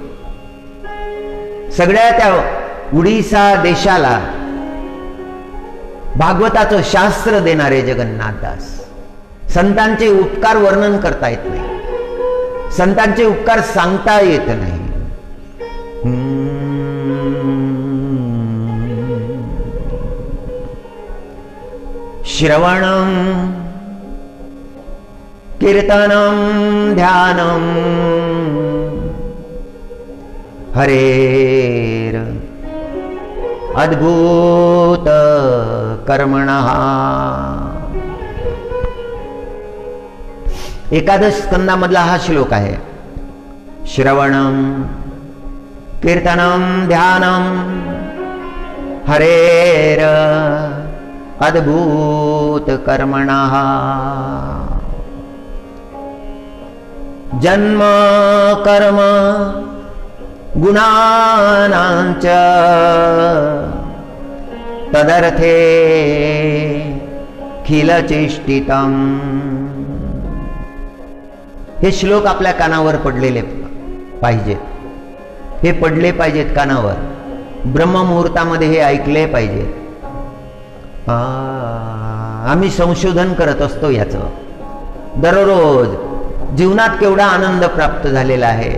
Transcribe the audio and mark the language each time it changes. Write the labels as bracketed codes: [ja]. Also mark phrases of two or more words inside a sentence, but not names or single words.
[mr] सगळ्या त्या उडीसा देशाला भागवताचं शास्त्र देणारे जगन्नाथ दास. संतांचे उपकार वर्णन करता येत नाही, संतांचे उपकार सांगता येत नाही. [sa] श्रवणं कीर्तनं ध्यानं हरेर अद्भुत कर्मणः। [mr] एकादश स्कंदामधला हा श्लोक आहे। [sa] श्रवणं कीर्तनं ध्यानं हरेर अद्भुत कर्मणः। जन्म कर्म गुणानांच तदर्थे खिलचेष्टितम्। [mr] हे श्लोक आपल्या कानावर पडलेले पाहिजेत, हे पडले पाहिजेत कानावर, ब्रह्ममुहूर्तामध्ये हे ऐकले पाहिजे। आम्ही संशोधन करत असतो याचं, दररोज जीवनात केवढा आनंद प्राप्त झालेला आहे।